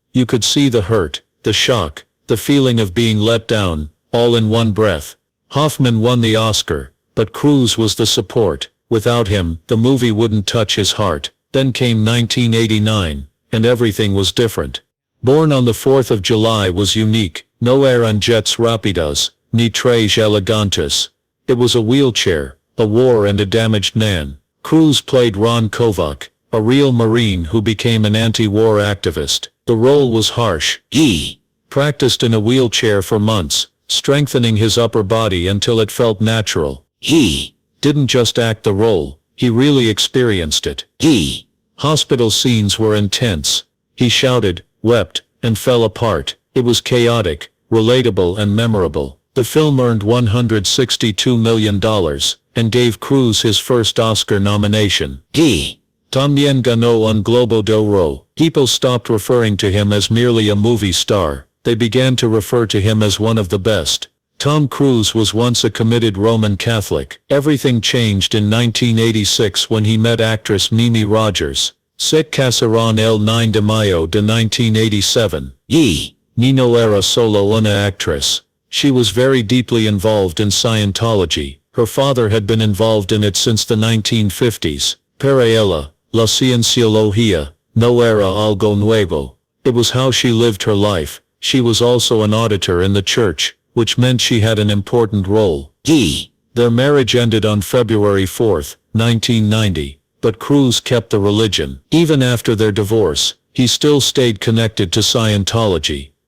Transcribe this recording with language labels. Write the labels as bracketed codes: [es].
[en] You could see the hurt, the shock, the feeling of being let down, all in one breath. Hoffman won the Oscar, but Cruise was the support. Without him, the movie wouldn't touch his heart. Then came 1989, and everything was different. Born on the 4th of July was unique. [es] No eran jets rápidos, ni trajes elegantes. [en] It was a wheelchair, a war and a damaged man. Cruise played Ron Kovac, a real Marine who became an anti-war activist. The role was harsh. He practiced in a wheelchair for months, strengthening his upper body until it felt natural. He didn't just act the role, he really experienced it. Hospital scenes were intense. He shouted, wept, and fell apart. It was chaotic, relatable and memorable. The film earned $162 million, and gave Cruise his first Oscar nomination. [es] También ganó un Globo de Oro. [en] People stopped referring to him as merely a movie star. They began to refer to him as one of the best. Tom Cruise was once a committed Roman Catholic. Everything changed in 1986 when he met actress Mimi Rogers. [es] Se casaron el 9 de mayo de 1987. Ni no era solo una actriz. [en] She was very deeply involved in Scientology. Her father had been involved in it since the 1950s. [es] Para ella, la cienciología no era algo nuevo. [en] It was how she lived her life. She was also an auditor in the church, which meant she had an important role. Their marriage ended on February 4, 1990, but Cruise kept the religion. Even after their divorce, he still stayed connected to Scientology.